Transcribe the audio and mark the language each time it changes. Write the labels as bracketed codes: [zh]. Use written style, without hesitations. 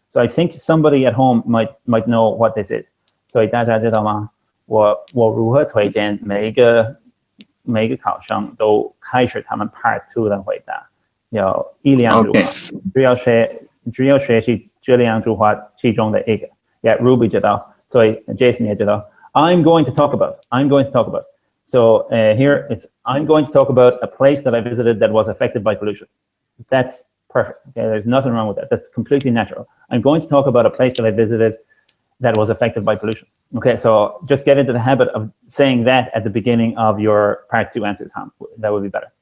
[en] So I think somebody at home might know what this is. [zh] 所以大家知道吗？我如何推荐每一个考生都开始他们 part 2的回答？有1、2句话，只要学习这2句话其中的一个。 Yeah, Ruby 知道，所以 Jason 也知道。 [en] I'm going to talk about. So here it's, I'm going to talk about a place that I visited that was affected by pollution. That's perfect. Okay, there's nothing wrong with that. That's completely natural. I'm going to talk about a place that I visited that was affected by pollution. Okay, so just get into the habit of saying that at the beginning of your part 2 answers, Ham. That would be better.